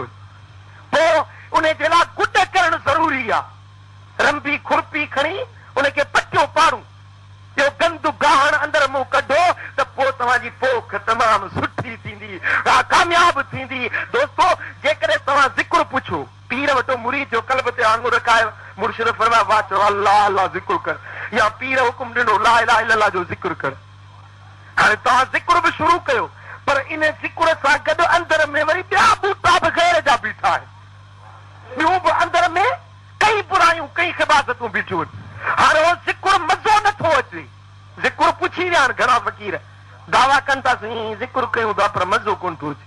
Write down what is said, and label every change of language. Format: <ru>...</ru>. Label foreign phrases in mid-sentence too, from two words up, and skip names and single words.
<sd>पोइ उन जे लाइ गुड करणु ज़रूरी आहे, रंबी खुरपी खणी उनखे पटियो पाड़ूं, इहो गंद गाहण अंदरि मूं कढो त पोइ तव्हांजी पोख तमामु सुठी थींदी, कामयाब थींदी। दोस्तो जेकॾहिं तव्हां ज़िक्र पुछो, पीर वटो मुरीद जो कल्ब ते आंगुर रखायो, मुर्शिद फरमाए वाह चओ अल्लाह अल्लाह ज़िक्र कर, या पीर हुकुम ॾिनो</sd> <ar>لا إله إلا الله</ar> <sd>जो ज़िक्र कर। हाणे तव्हां ज़िक्र बि शुरू कयो, पर इन ज़िक्र सां गॾु अंदर में वरी ॿिया बूटा बि ग़ैर जा बीठा आहिनि, ॿियूं बि अंदर में कई बुरायूं कई ख़िबासतूं बीठियूं आहिनि। हाणे उहो ज़िक्र मज़ो नथो अचे, ज़िक्र पुछी विया आहिनि घणा फ़क़ीर, दावा कनि था साईं ज़िक्र कयूं था पर मज़ो कोन थो अचे।</sd>